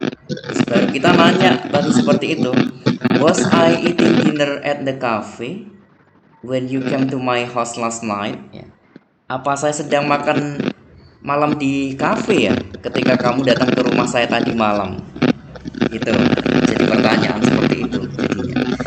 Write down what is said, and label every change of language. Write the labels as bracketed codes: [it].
[id] Terus baru kita nanya tadi seperti itu. [en] Was I eating dinner at the cafe when you came to my house last night? [id] Ya. Apa saya sedang makan malam di kafe ya ketika kamu datang ke rumah saya tadi malam? Gitu. Jadi pertanyaan seperti itu jadinya.